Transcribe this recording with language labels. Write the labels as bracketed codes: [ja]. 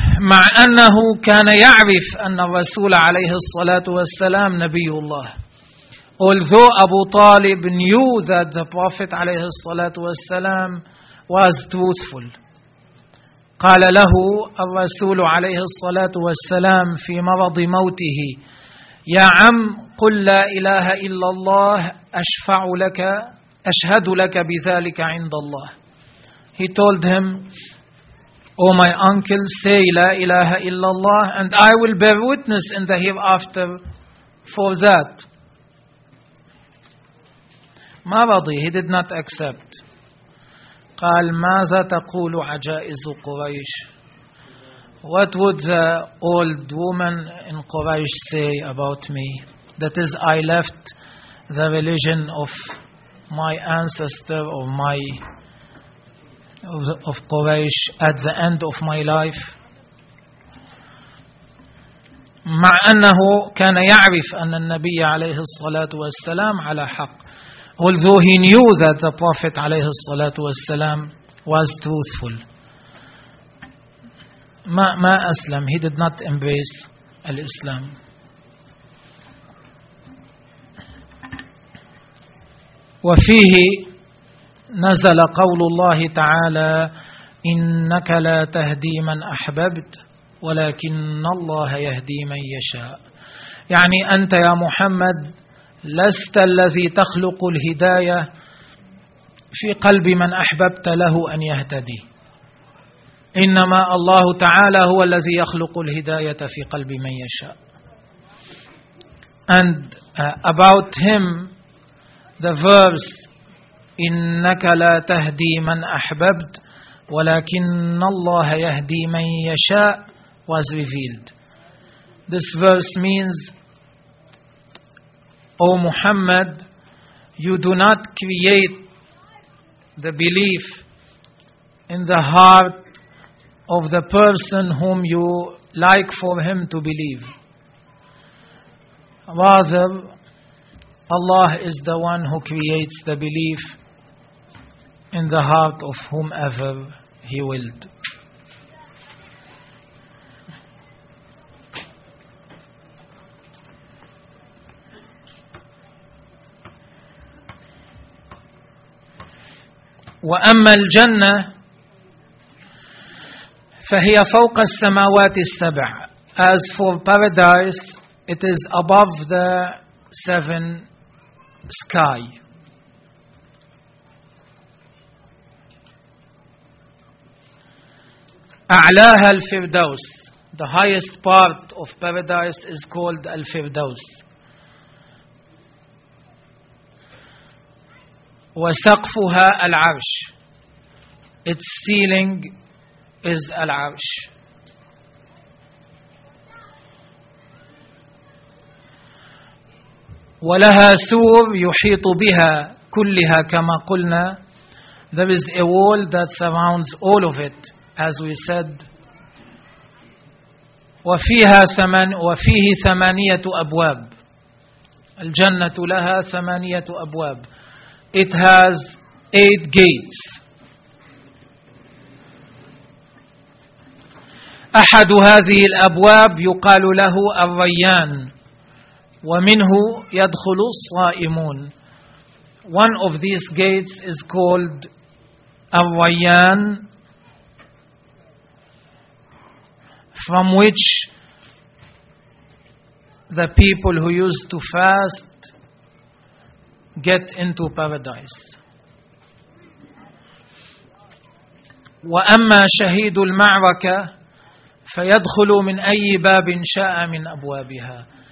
[ar] مع أنه كان يعرف أن الرسول عليه الصلاة والسلام نبي الله. [en] Although Abu Talib knew that the Prophet [ar] عليه الصلاة والسلام [en] was truthful. [ar] قال له الرسول عليه الصلاة والسلام في مرض موته: يا عم قل لا إله إلا الله أشفع لك أشهد لك بذلك عند الله. [en] He told him, "O my uncle, say La ilaha illallah, and I will bear witness in the hereafter for that." [ar] ما رضي. [en] He did not accept. [ar] قال ماذا تقول عجائز قريش? [en] What would the old woman in Quraysh say about me? That is, I left the religion of my ancestor or my of Quraysh at the end of my life. [ar] مع أنه كان يعرف أن النبي عليه الصلاة والسلام على حق. [en] Although he knew that the Prophet [ar] عليه الصلاة والسلام [en] was truthful. [ar] ما أسلم. [en] He did not embrace الإسلام. [ar] وفيه نزل قول الله تعالى: إنك لا تهدي من أحببت ولكن الله يهدي من يشاء. يعني أنت يا محمد لست الذي تخلق الهداية في قلب من أحببت له أن يهتدي، إنما الله تعالى هو الذي يخلق الهداية في قلب من يشاء. [en] And about him, the verbs, [ar] إنك لا تهدي من أحببت ولكن الله يهدي من يشاء [en] was revealed. This verse means, O Muhammad, you do not create the belief in the heart of the person whom you like for him to believe. Rather, Allah is the one who creates the belief in the heart of whomever he willed. [ar] وأما الجنة فهي فوق السماوات السبع. [en] As for paradise, it is above the seven sky. [ar] أعلاها الفردوس. [en] The highest part of paradise is called الفردوس. [ar] وسقفها العرش. [en] Its ceiling is العرش. [ar] ولها سور يحيط بها كلها كما قلنا. [en] There is a wall that surrounds all of it, as we said. [ar] وفيه ثمانية أبواب. الجنة لها ثمانية أبواب. [en] It has eight gates. [ar] أحد هذه الأبواب يقال له الريان، ومنه يدخل الصائمون. [en] One of these gates is called الريان. From which the people who used to fast get into paradise. [ar] وأما شهيد المعركة فيدخل من أي باب شاء من أبوابها.